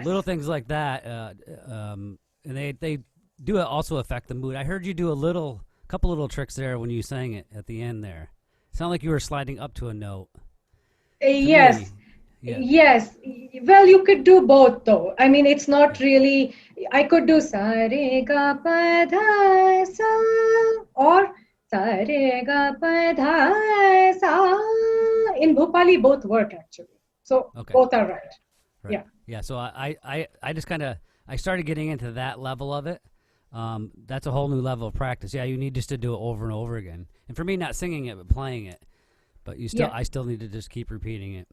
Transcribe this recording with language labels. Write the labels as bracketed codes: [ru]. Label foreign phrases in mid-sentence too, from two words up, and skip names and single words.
[en] So little things like that, and they do also affect the mood. I heard you do a couple little tricks there when you sang it at the end there. It sounded like you were sliding up to a note. Yes. Yeah. Yes. Well, you could do both though. I mean, it's not really, I could do [hi] sa, re, ga, pa, dha, sa, or sa, re, ga, pa, dha, sa. [en] In Bhupali, both work actually. So both are right. Yeah. Yeah. So I just I started getting into that level of it. That's a whole new level of practice. Yeah. You need just to do it over and over again. And for me, not singing it, but playing it, but I still need to just keep repeating it.